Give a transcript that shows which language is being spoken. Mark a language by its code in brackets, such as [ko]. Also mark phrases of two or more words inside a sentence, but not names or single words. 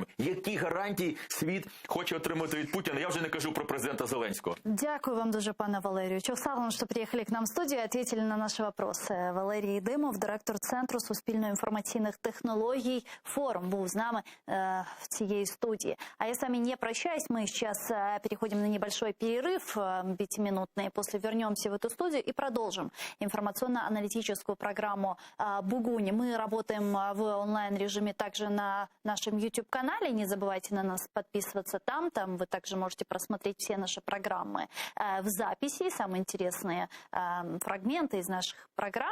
[uk] Які гарантії світ хоче отримати від Путіна? Я вже не кажу про президента Зеленського. Дякую вам дуже, пане Валерію. Чосалом, що приїхали [ru] к нам [uk] в студію, [ru] ответили на [uk] наші вопроси. Валерій Димов, директор Центру суспільно-інформаційних технологій «Форум», був з нами в цієї студії. [ru] А я с вами не прощаюсь. Мы сейчас переходим на небольшой перерыв, 5-минутный. После вернемся в эту студию и продолжим информационно-аналитическую программу «Бугуни». Мы работаем в онлайн-режиме также на нашем YouTube-канале. Не забывайте на нас подписываться там. Там вы также можете просмотреть все наши программы в записи, самые интересные фрагменты из наших программ.